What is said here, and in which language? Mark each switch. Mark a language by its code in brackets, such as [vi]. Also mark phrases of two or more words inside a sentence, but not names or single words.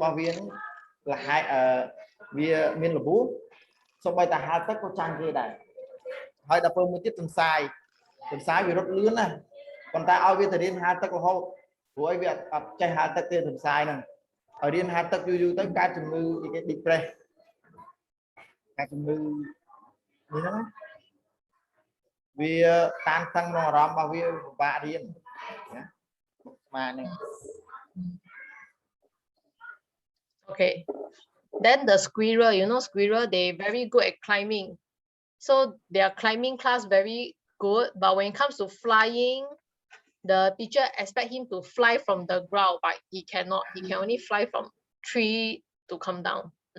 [km] របស់វានឹងលហែកវាមានរបួសសូម្បីតែហាលទឹកក៏ចាញ់គេដែរហើយដល់ពេលមួយទៀតទន្សាយវារត់លឿនណាស់ប៉ុន្តែឲ្យវាទៅរៀនហាលទឹករហូតព្រោះឲ្យវាអត់ចេះហាលទឹកទេទន្សាយហ្នឹងឲ្យរៀនហាលទឹកយូរទៅកើតជំងឺគេ depress កើតជំងឺនេះហ្នឹងវាតានតឹងក្នុងអារម្មណ៍របស់វាពិបាករៀនណាស្មានហ្នឹង [en] Okay. Then the squirrel, squirrel, they very good at climbing. So their climbing class very good, but when it comes to flying, the teacher expect him to fly from the ground, but he cannot. He can only fly from tree to come down.